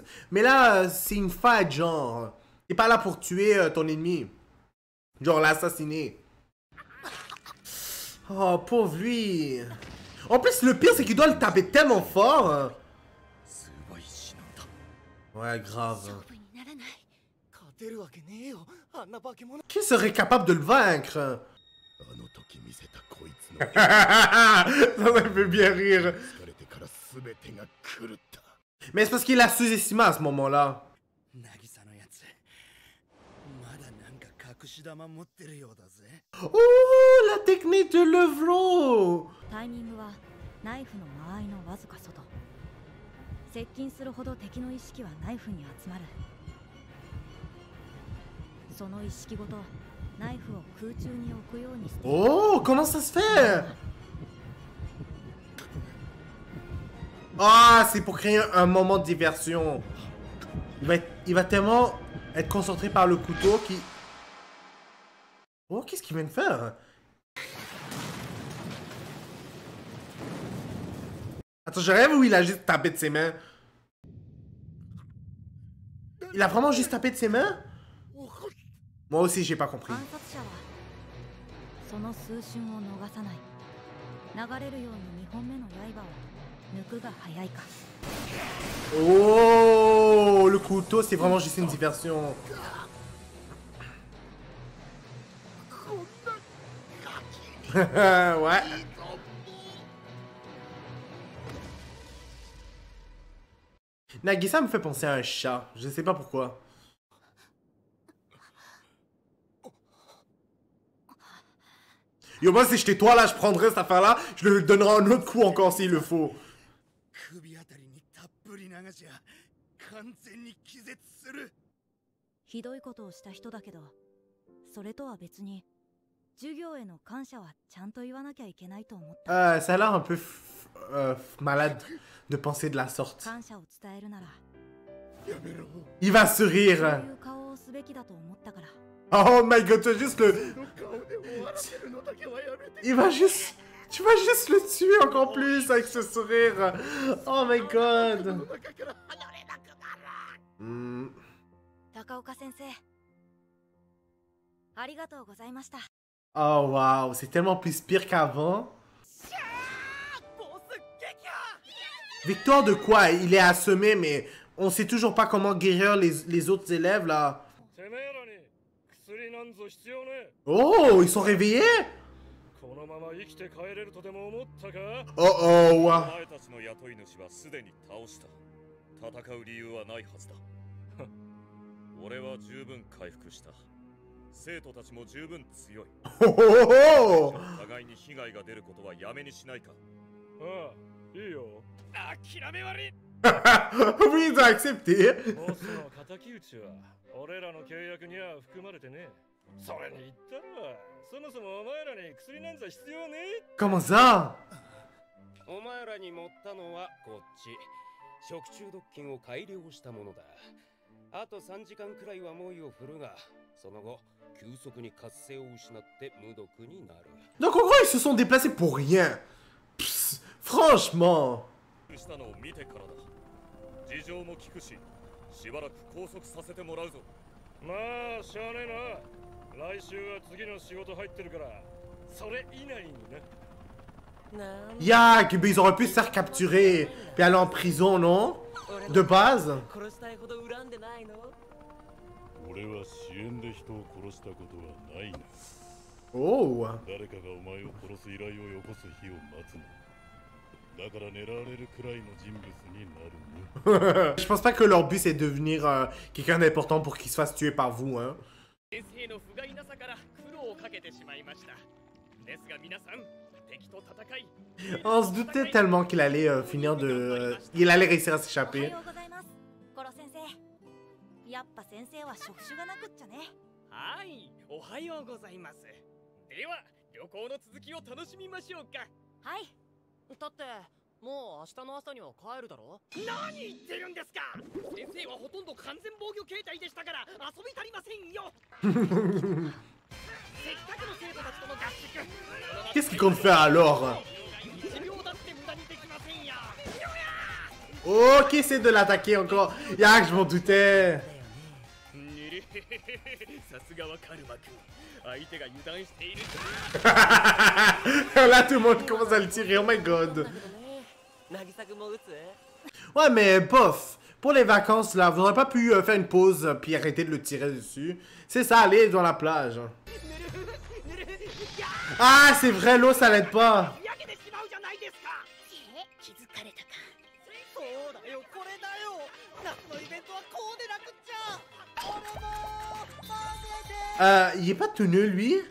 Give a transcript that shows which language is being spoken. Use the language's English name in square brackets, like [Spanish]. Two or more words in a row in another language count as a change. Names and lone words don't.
[French] Mais là, c'est une fight, genre. Il est pas là pour tuer ton ennemi. Genre, l'assassiner. Oh, pauvre lui. En plus, le pire, c'est qu'il doit le taper tellement fort. Ouais, grave. [Japanese] 勝負にならない。勝てるわけねえよ。あんな化け物。 [French] Qui serait capable de le vaincre? [Japanese] あの時見せたこいつの [French] Ça me fait bien rire. [Japanese] 疲れてから全てが狂った。 [French] Mais c'est parce qu'il a sous-estimé à ce moment-là. [Japanese] 渚のやつまだなんか隠し玉持ってるようだぜ。 [French] Oh, la technique de Levro. [Japanese] タイミングはナイフの間合いのわずか外。接近するほど敵の意識はナイフに集まる。その意識ごとナイフを空中に置くようにして。 [French] Oh, comment ça se fait? Ah, c'est pour créer un moment de diversion. Il va tellement être concentré par le couteau qu'il... Oh, qu'est-ce qu'il vient de faire? Attends, je rêve ou il a juste tapé de ses mains? Il a vraiment juste tapé de ses mains? Moi aussi, j'ai pas compris. [Japanese] 観察者はその数瞬を逃さない。流れるように2本目の刃を抜くが早いか。 [French] Oh, le couteau, c'est vraiment juste une diversion. Ouais. Nagisa me fait penser à un chat. Je sais pas pourquoi. Yo, moi, si j'étais toi, là, je prendrais cette affaire-là. Je lui donnerais un autre coup encore s'il le faut. [Japanese] 首あたりにたっぷり流しゃ完全に気絶する。ひどいことをした人だけど、それとは別に授業への感謝はちゃんと言わなきゃいけないと思った。 [French] Ça a l'air un peu malade de penser de la sorte. [Japanese] 感謝を伝えるなら、 [French] Il va [Japanese] そう [French] sourire. [Japanese] いう顔をすべきだと思ったから。 [English] Oh my god, [French] tu vas juste le... [Japanese] 顔で終わらせるのだけはやめて。 [French] Il va juste... Tu vas juste le tuer encore plus avec ce sourire. [English] Oh my god. [Japanese] 高岡先生、ありがとうございました。 [French] Oh wow, c'est tellement plus pire qu'avant. Victoire de quoi? Il est assommé, mais on sait toujours pas comment guérir les autres élèves là. Oh, ils sont réveillés? Oh oh, wow. [Japanese] お前たちの雇い主はすでに倒した。戦う理由はないはずだ。俺は十分回復した。生徒たちも十分強い。 Oh oh oh. 互いに被害が出ることはやめにしないか。ああ、いいよ。諦め悪い。 [French] Oui, ils ont accepté. [Japanese] ボスの敵討ちは俺らの契約には含まれてね。それに言ったら、そもそもお前らに薬なんざ必要ねえ。 [French] Comment ça? [Japanese] お前らに持ったのはこっち。食中毒菌を改良したものだ。あと3時間くらいは猛威を振るが、その後急速に活性を失って無毒になる。 [French] Donc en gros, ils se sont déplacés pour rien. Psst, franchement. [Japanese] したのを見てからだ。事情も聞くし、しばらく拘束させてもらうぞ。まあしゃあねえな。来週は次の仕事入ってるから、それ以内にな。 [French] Yak, ils auraient pu se faire capturer puis aller en prison, non? De base. [Japanese] 俺は支援で人を殺したことはないな。 Oh. 誰かがお前を殺す依頼をよこす日を待つの。だから狙われるくらいの人物になるね。 [French] Je pense pas que leur but c'est de devenir quelqu'un d'important pour qu'il se fasse tuer par vous, hein. On se doutait tellement qu'il allait finir de... il allait réussir à s'échapper. [Japanese] やっぱ先生は職種がなくっちゃね。はい、おはようございます。では、旅行の続きを楽しみましょうか。はい。だって、もう明日の朝には帰るだろ？何言ってるんですか？先生はほとんど完全防御形態でしたから遊び足りませんよ。せっかくの生徒たちとの合宿。 [French] Qu'est-ce qu'il compte faire alors? Ok, c'est de l'attaquer encore. Yak, je m'en doutais. Là, tout le monde commence à le tirer. [English] Oh my god. [French] Ouais, mais bof. Pour les vacances, là, vous n'aurez pas pu faire une pause puis arrêter de le tirer dessus. C'est ça, aller dans la plage. Ah, c'est vrai, l'eau, ça l'aide pas. Il est pas tout nul, lui?